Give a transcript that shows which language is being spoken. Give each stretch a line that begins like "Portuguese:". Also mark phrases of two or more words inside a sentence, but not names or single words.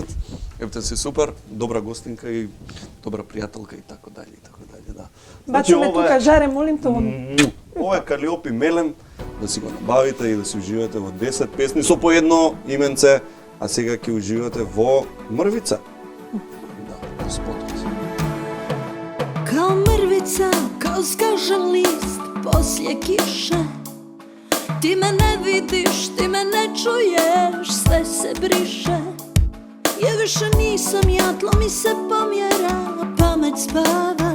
Macedonian: Епте си супер, добра гостинка и добра пријателка и така даје, да. Бачи ме тука жаре, молим те. Ова е Калиопи Мелем, да си го набавите и да си уживате во 10 песни со по едно именце, а сега ќе уживате во Мрвица. Да, спотот.
Croatian: Kao mrvica, kao skažen list poslije kiše. Ti me ne vidiš, ti me ne čuješ, sve se briše. Ja više nisam ja, tlo mi se pomjera, pamet spava.